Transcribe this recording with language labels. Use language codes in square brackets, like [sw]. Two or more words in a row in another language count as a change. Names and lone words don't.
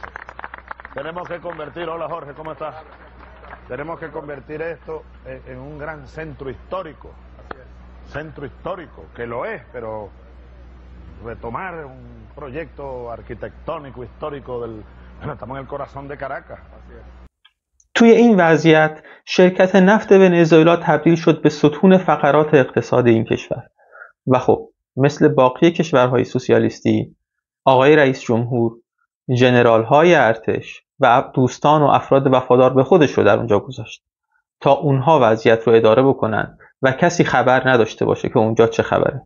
[es] Tenemos que convertir, hola Jorge, ¿cómo estás? Tenemos que convertir esto en un gran centro histórico. Centro histórico, que lo es, pero retomar un proyecto arquitectónico, histórico del... Bueno, estamos en el corazón de Caracas. [fa] توی این وضعیت شرکت نفت ونزوئلا تبدیل شد به ستون فقرات اقتصاد این کشور و خب مثل باقی کشورهای سوسیالیستی آقای رئیس جمهور، ژنرال‌های ارتش و دوستان و افراد وفادار به خودش رو در اونجا گذاشت تا اونها وضعیت رو اداره بکنن و کسی خبر نداشته باشه که اونجا چه خبره.